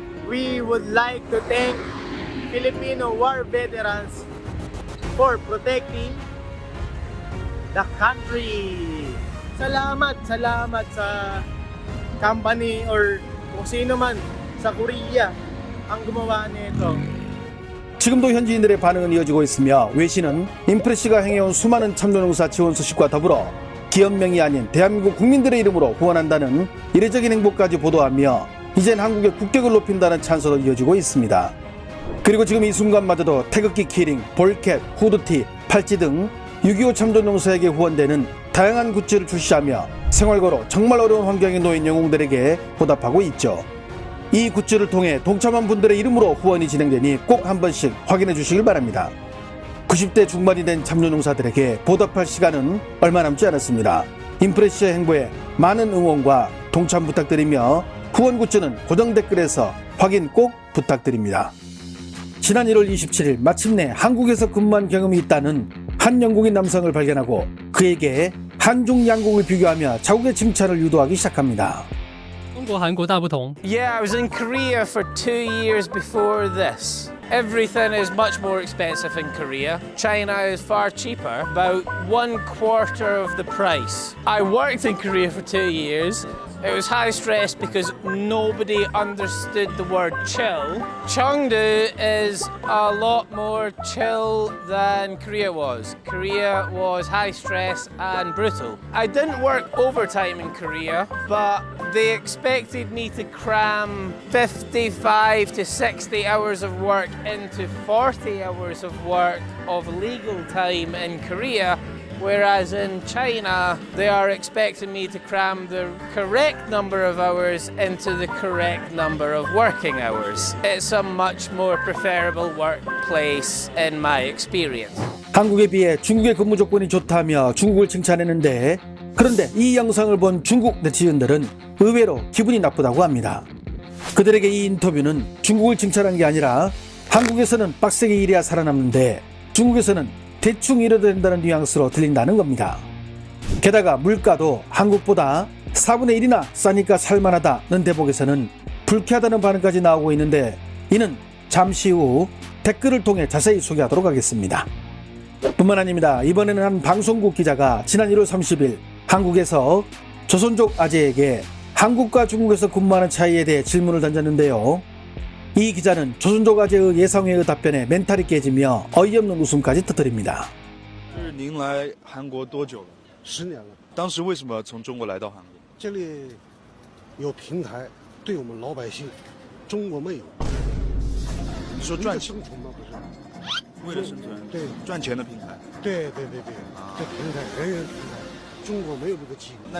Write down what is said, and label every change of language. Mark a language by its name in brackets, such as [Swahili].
[English] We would like to thank Filipino war veterans for protecting the country. [Filipino] Salamat sa company or kung sino man sa Korea ang gumawa nito. [Korean] 지금도 현지인들의 반응은 이어지고 있으며 외신은 인프레시가 행해온 수많은 참전용사 지원 소식과 더불어 기업명이 아닌 대한민국 국민들의 이름으로 후원한다는 이례적인 행보까지 보도하며 이젠 한국의 국격을 높인다는 찬사도 이어지고 있습니다. 그리고 지금 이 순간마저도 태극기 키링, 볼캡, 후드티, 팔찌 등 6.25 참전용사에게 후원되는 다양한 굿즈를 출시하며 생활고로 정말 어려운 환경에 놓인 영웅들에게 보답하고 있죠. 이 굿즈를 통해 동참한 분들의 이름으로 후원이 진행되니 꼭 한 번씩 확인해 주시길 바랍니다. 90대 중반이 된 참전용사들에게 보답할 시간은 얼마 남지 않았습니다. 인프레시의 행보에 많은 응원과 동참 부탁드리며 후원 굿즈는 고정 댓글에서 확인 꼭 부탁드립니다. 지난 1월 27일 마침내 한국에서 근무한 경험이 있다는 한 영국인 남성을 발견하고 그에게 한중 양국을 비교하며 자국의 칭찬을 유도하기 시작합니다. [Chinese] 中国韩国大不同。 [English] Yeah, I was in Korea for 2 years before this. Everything is much more expensive in Korea. China is far cheaper, about 1/4 of the price. I worked in Korea for 2 years. It was high stress because nobody understood the word chill. Cheongdo is a lot more chill than Korea was. Korea was high stress and brutal. I didn't work overtime in Korea, but they expected me to cram 55 to 60 hours of work into 40 hours of work of legal time in Korea. Whereas in China, they are expecting me to cram the correct number of hours into the correct number of working hours. It's a much more preferable workplace in my experience. [Korean] 한국에 비해 중국의 근무 조건이 좋다며 중국을 칭찬했는데 그런데 이 영상을 본 중국 네티즌들은 의외로 기분이 나쁘다고 합니다. 그들에게 이 인터뷰는 중국을 칭찬한 게 아니라 한국에서는 빡세게 일해야 살아남는데 중국에서는 대충 일해도 된다는 뉘앙스로 들린다는 겁니다. 게다가 물가도 한국보다 4분의 1이나 싸니까 살만하다는 대목에서는 불쾌하다는 반응까지 나오고 있는데 이는 잠시 후 댓글을 통해 자세히 소개하도록 하겠습니다. 뿐만 아닙니다. 이번에는 한 방송국 기자가 지난 1월 30일 한국에서 조선족 아재에게 한국과 중국에서 근무하는 차이에 대해 질문을 던졌는데요. 이 기자는 조선족 아재의 예상외의 답변에 멘탈이 깨지며 어이없는 웃음까지 터뜨립니다. [Chinese] 您来韩国多久了？10年了。当时为什么从中国来到韩国？这里有平台，对我们老百姓，中国没有。你说赚钱吗？不是，为了生存，对，赚钱的平台。对。这平台人人平台，中国没有这个机会。